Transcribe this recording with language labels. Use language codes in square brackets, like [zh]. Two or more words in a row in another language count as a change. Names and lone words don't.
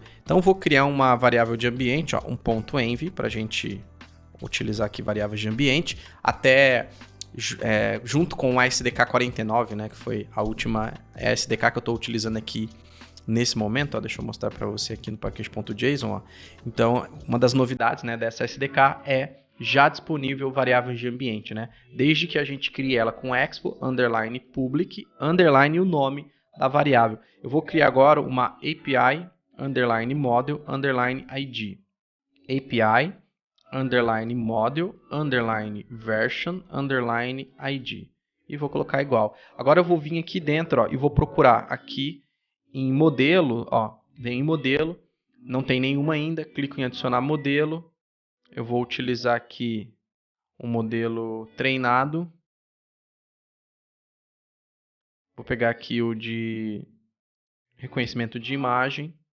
[pt] Então, eu vou criar uma variável de ambiente, ó, um .env, para a gente utilizar aqui variáveis de ambiente, até junto com o SDK 49, né, que foi a última SDK que eu estou utilizando aqui nesse momento. Ó, deixa eu mostrar para você aqui no package.json. Ó. Então, uma das novidades, né, dessa SDK é já disponível variáveis de ambiente, né? Desde que a gente crie ela com expo, [en] underline public, underline [pt] o nome da variável. Eu vou criar agora uma API, [en] underline model, underline ID. API, underline model, underline version, underline ID. [pt] E vou colocar igual. Agora eu vou vir aqui dentro, ó, e vou procurar aqui em modelo, ó, vem em modelo, não tem nenhuma ainda, clico em adicionar modelo. Eu vou utilizar aqui um modelo treinado. Vou pegar aqui o de reconhecimento de imagem.